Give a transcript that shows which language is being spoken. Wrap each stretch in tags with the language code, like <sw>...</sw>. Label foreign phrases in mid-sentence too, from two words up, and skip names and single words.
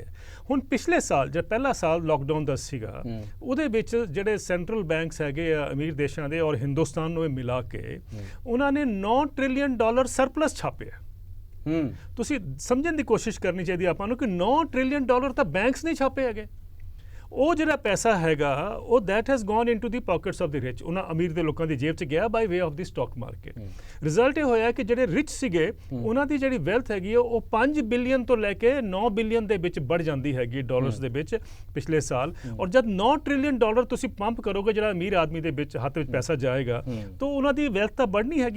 <pa>ਹੁਣ ਪਿਛਲੇ ਸਾਲ ਜਦ ਪਹਿਲਾ ਸਾਲ ਲਾਕਡਾਊਨ ਦਾ ਸੀਗਾ, ਉਹਦੇ ਵਿੱਚ ਜਿਹੜੇ</pa> <en>central banks</en> <pa>ਹੈਗੇ ਆ ਅਮੀਰ ਦੇਸ਼ਾਂ ਦੇ ਔਰ ਹਿੰਦੁਸਤਾਨ ਨੂੰ ਮਿਲਾ ਕੇ ਉਹਨਾਂ ਨੇ $9</pa> <en>trillion surplus</en> <pa>ਛਾਪਿਆ। ਤੁਸੀਂ ਸਮਝਣ ਦੀ ਕੋਸ਼ਿਸ਼ ਕਰਨੀ ਚਾਹੀਦੀ ਆਪਾਂ ਨੂੰ ਕਿ $9 ਟ੍ਰਿਲੀਅਨ ਤਾਂ ਬੈਂਕਸ ਨਹੀਂ ਛਾਪੇ ਹੈਗੇ। ਉਹ ਜਿਹੜਾ ਪੈਸਾ ਹੈਗਾ ਉਹ</pa> <en>that has gone into the pockets of the rich,</en> <pa>ਉਹਨਾਂ ਅਮੀਰ ਦੇ ਲੋਕਾਂ ਦੀ ਜੇਬ 'ਚ ਗਿਆ</pa> <en>by way of the stock market।</en> <pa>ਰਿਜ਼ਲਟ ਇਹ ਹੋਇਆ ਕਿ ਜਿਹੜੇ ਰਿਚ ਸੀਗੇ ਉਹਨਾਂ ਦੀ ਜਿਹੜੀ ਵੈਲਥ ਹੈਗੀ ਉਹ 5 ਬਿਲੀਅਨ ਤੋਂ ਲੈ ਕੇ 9 ਬਿਲੀਅਨ ਦੇ ਵਿੱਚ ਵੱਧ ਜਾਂਦੀ ਹੈਗੀ ਡਾਲਰਸ ਦੇ ਵਿੱਚ ਪਿਛਲੇ ਸਾਲ। ਔਰ ਜਦ 9 ਟ੍ਰਿਲੀਅਨ ਡਾਲਰ ਤੁਸੀਂ ਪੰਪ ਕਰੋਗੇ ਜਿਹੜਾ ਅਮੀਰ ਆਦਮੀ ਦੇ ਵਿੱਚ ਹੱਥ ਵਿੱਚ ਪੈਸਾ ਜਾਏਗਾ ਤਾਂ ਉਹਨਾਂ ਦੀ ਵੈਲਥ ਤਾਂ बढ़नी ਹੈਗੀ।</pa>